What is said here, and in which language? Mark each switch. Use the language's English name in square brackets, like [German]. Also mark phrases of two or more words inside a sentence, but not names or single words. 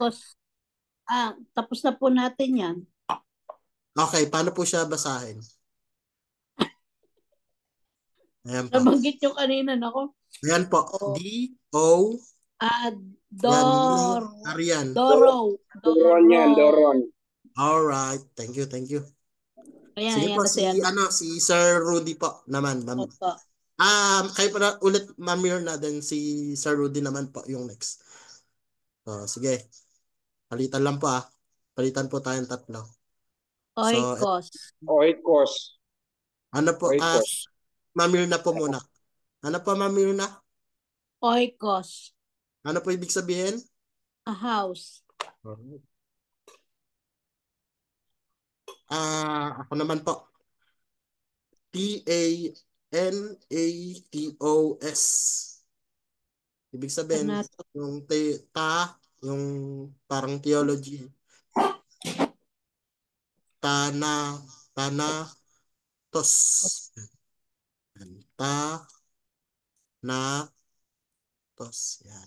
[Filipino] Oikos. Tapos na po natin yan. Okay, paano po siya basahin? Ayan po. Nabanggit nyo kanina, nako. Ayan po. O, [Greek] D-O. ah, [Filipino] Yan, [Greek] dor, Arian. doro. Doron yan, Doron. [English] Alright, thank you. [Filipino] Sige Ayan po, kasi si Sir Rudy po naman. Opo. Kayo pa ulit, Ma'am Mirna, then si Sir Rudy naman po yung next. So, sige. Palitan lang po Palitan po tayong tatlo. So, [Greek] Oikos. Oikos. [Filipino] ano po, [Greek] Oikos. [Filipino] Ma'am Mirna po muna. Ano po, Ma'am Mirna? [Greek] Oikos. [Filipino] Ano po ibig sabihin? [English] A house. [Filipino] Ako naman po. [Greek] T-A-N-A-T-O-S. [Filipino] Ibig sabihin, [Greek] Tanato. [Filipino] yung yung parang theology. [Greek] Tanatos. Tanatos. Yan.